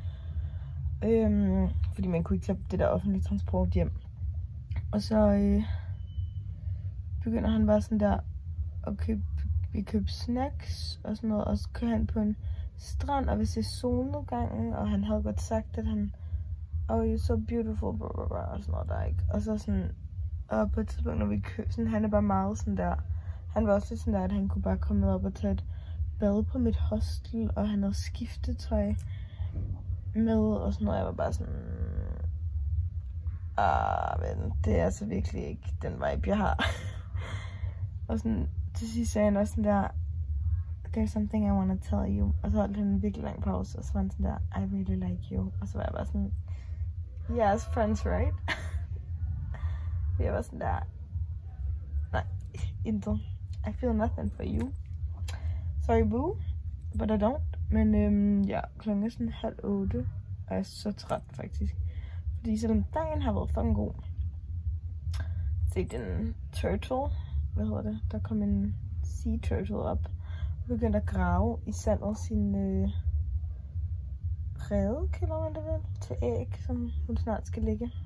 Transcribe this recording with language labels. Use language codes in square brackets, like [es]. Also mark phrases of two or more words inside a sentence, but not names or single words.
[da] Fordi man kunne ikke tage det der offentlige transport hjem. Og så begynder han bare sådan der at købe snacks og sådan noget, og så kører han på en strand, og vi ser solnedgangen, og han havde godt sagt, at han, [en] oh, you're so beautiful, blah, blah, blah, [da] og sådan noget der, ikke? Og så sådan, og på et tidspunkt, når vi kører, sådan, han er bare meget sådan der, han var også lidt sådan der, at han kunne bare komme op og tage et bad på mit hostel, og han havde skiftetøj med, og sådan noget. Jeg var bare sådan, men det er altså virkelig ikke den vibe, jeg har. Og sådan, til sidst sagde han også sådan der, [en] there's something I want to tell you. [da] Og så holdt han en virkelig lang pause, og så var han sådan der, [en] I really like you. [da] Og så var jeg bare sådan, [en] yes, friends, right? [da] Jeg var sådan der, nej, intet. [en] I feel nothing for you. Sorry, boo, but I don't. [da] Men ja, klokken er sådan 7:30, og jeg er så træt faktisk. Fordi selvom dagen har været fucking god. Se den turtle, hvad hedder det? Der kom en [en] sea turtle [da] op. Og begyndte at grave i sandet sin rede, kalder man det vel, til æg, som hun snart skal lægge.